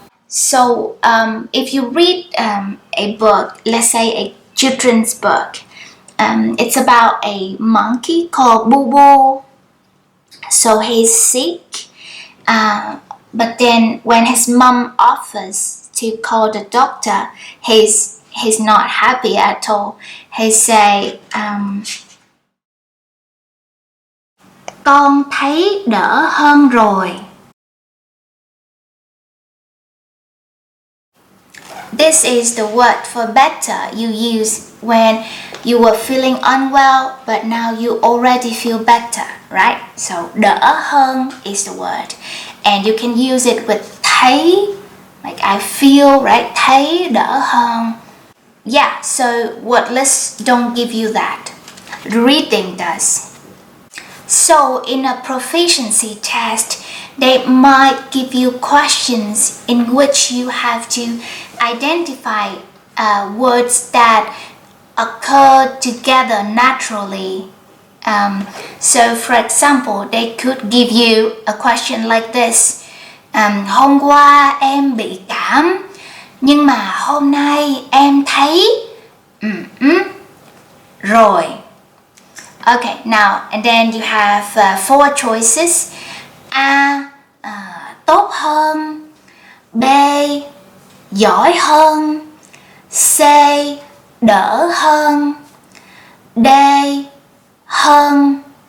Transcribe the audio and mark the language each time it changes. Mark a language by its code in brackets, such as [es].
[en] So if you read a book, let's say a children's book, it's about a monkey called Boo Boo. So he's sick, but then when his mom offers to call the doctor, he's not happy at all. He say, [vi] con thấy đỡ hơn rồi. [en] This is the word for better you use when you were feeling unwell, but now you already feel better, right? So đỡ hơn is the word, and you can use it with thấy, like I feel, right? [vi] Thấy đỡ hơn. [en] Yeah, so word lists don't give you that. Reading does. So in a proficiency test, they might give you questions in which you have to identify words that occur together naturally. So for example, they could give you a question like this. [vi] Hôm qua em bị cảm, nhưng mà hôm nay em thấy rồi. [en] Okay, now and then you have four choices. [vi] A. Tốt hơn. B. Giỏi hơn. C. Đỡ hơn. D. Hơn.